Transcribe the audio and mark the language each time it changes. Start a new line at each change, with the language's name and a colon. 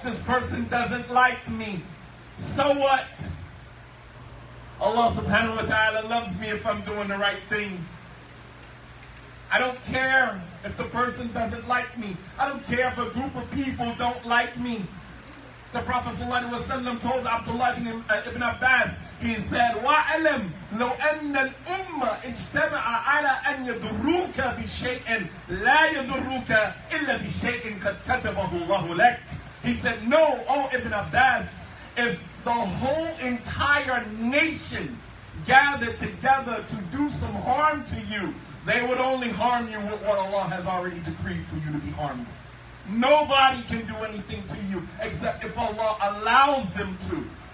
English: This person doesn't like me. So what? Allah subhanahu wa ta'ala loves me if I'm doing the right thing. I don't care if the person doesn't like me. I don't care if a group of people don't like me. The Prophet ﷺ told Abdullah ibn Abbas, he said,
Arabic: وَعَلَمْ لَوْ أَنَّ الْأُمَّةِ اجْتَمَعَ عَلَىٰ أَنْ يَضُرُّوكَ بِشَيْءٍ لَا يَضُرُّوكَ إِلَّا بِشَيْءٍ قَدْ كَتَبَهُ اللَّهُ لَكَ.
English: He said, no, O Ibn Abbas, if the whole entire nation gathered together to do some harm to you, they would only harm you with what Allah has already decreed for you to be harmed. Nobody can do anything to you except if Allah allows them to.